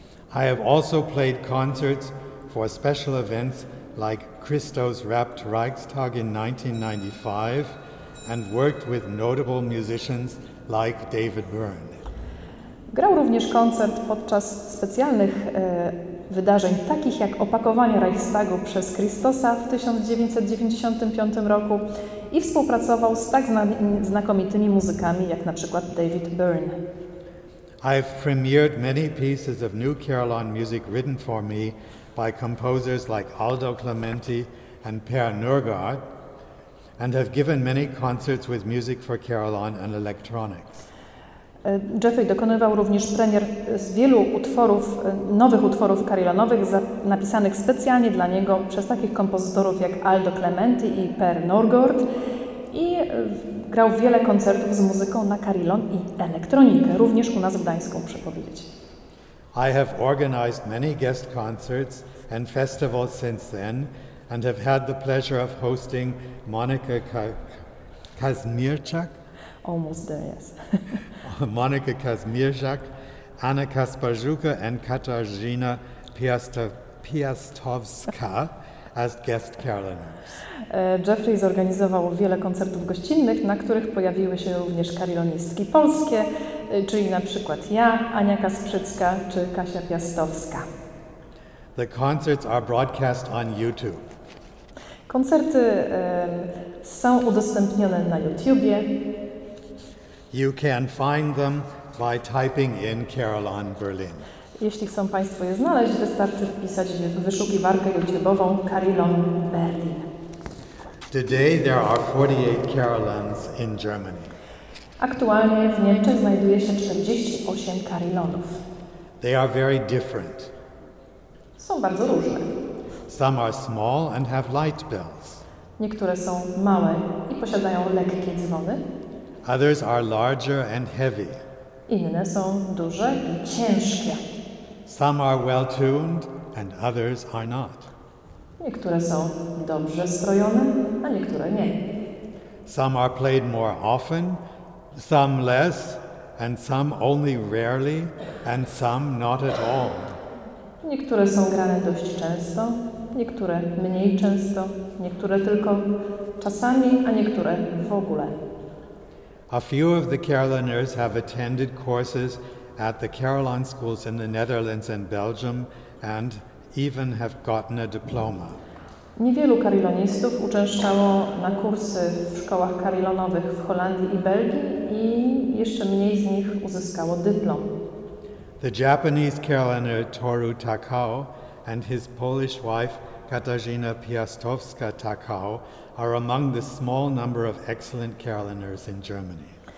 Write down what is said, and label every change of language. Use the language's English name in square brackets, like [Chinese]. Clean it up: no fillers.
[English] I have also played concerts for special events like Christo's Wrapped Reichstag in 1995 and worked with notable musicians like David Byrne. [Polish] Grał również koncert podczas specjalnych wydarzeń, takich jak opakowanie Reichstagu przez Christosa w 1995 roku i współpracował z tak znakomitymi muzykami jak na przykład David Byrne. [English] I've premiered many pieces of new carillon music written for me by composers like Aldo Clementi and Per Nørgaard, and have given many concerts with music for carillon and electronics. [Polish] Jeffrey dokonywał również premier z wielu utworów, nowych utworów carillonowych napisanych specjalnie dla niego przez takich kompozytorów jak Aldo Clementi i Per Nørgaard i grał wiele koncertów z muzyką na carillon i elektronikę, również u nas w Gdańsku, muszę powiedzieć. [English] I have organized many guest concerts and festivals since then, and have had the pleasure of hosting Monikę Kaźmierczak, Almost there, yes. Monikę Kaźmierczak, Anna Kasparzuka and Katarzyna Piastowska as guest carilloners. [Polish] Jeffrey zorganizował wiele koncertów gościnnych, na których pojawiły się również carillonistki polskie, czyli na przykład ja, Ania Kasprzycka czy Kasia Piastowska. [English] The concerts are broadcast on YouTube. [Polish] Koncerty są udostępnione na YouTubie. [English] You can find them by typing in Carillon Berlin. [Polish] Jeśli chcą Państwo je znaleźć, wystarczy wpisać w wyszukiwarkę YouTube'ową Carillon Berlin. [English] Today there are 48 carillons in Germany. [Polish] Aktualnie w Niemczech znajduje się 48 carillonów. [English] They are very different. [Polish] Są bardzo różne. [English] Some are small and have light bells. [Polish] Niektóre są małe i posiadają lekkie dzwony. [English] Others are larger and heavy. [Polish] Inne są duże i ciężkie. [English] Some are well tuned and others are not. [Polish] Niektóre są dobrze strojone, a niektóre nie. [English] Some are played more often, some less, and some only rarely, and some not at all. [Polish] Niektóre są grane dość często, niektóre mniej często, niektóre tylko czasami, a niektóre w ogóle. [English] A few of the carilloners have attended courses at the carillon schools in the Netherlands and Belgium and even have gotten a diploma. [Polish] Niewielu carillonistów uczęszczało na kursy w szkołach carillonowych w Holandii i Belgii i jeszcze mniej z nich uzyskało dyplom. [English] The Japanese carillioner Toru Takao and his Polish wife Katarzyna Piastowska-Takao are among the small number of excellent carillioners in Germany.